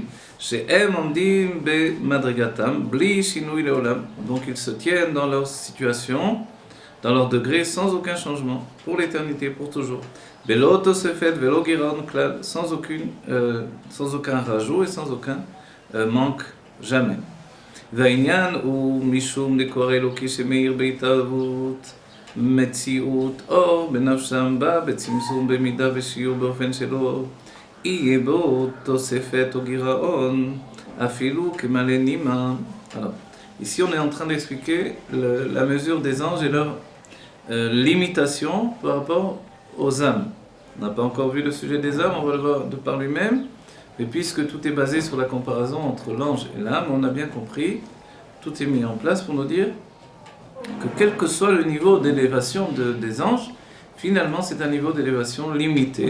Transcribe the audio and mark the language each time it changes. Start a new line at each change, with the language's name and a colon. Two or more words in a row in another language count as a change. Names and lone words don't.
Hebrew: שהם עומדים במדרגתם, בלי שינוי לעולם,
French: donc ils se tiennent dans leur situation, dans leur degré, sans aucun changement, pour l'éternité, pour toujours.
Hebrew: בלא תוספת, ולא גירעון כלל,
French: sans aucun rajout et sans aucun manque, jamais.
Hebrew: והעניין הוא משום דקור אלוקי שמאיר בהתערבות מציאות או בנפשם בה בצמצום במידה ושיעור באופן שלו יהיה בו תוספת או גירעון אפילו כמלא נימה.
French: Alors, ici on est en train d'expliquer la mesure des anges et leur limitation par rapport aux âmes. On n'a pas encore vu le sujet des âmes, on va le voir de par lui-même. Et puisque tout est basé sur la comparaison entre l'ange et l'âme, on a bien compris, tout est mis en place pour nous dire que quel que soit le niveau d'élévation des anges, finalement c'est un niveau d'élévation limité.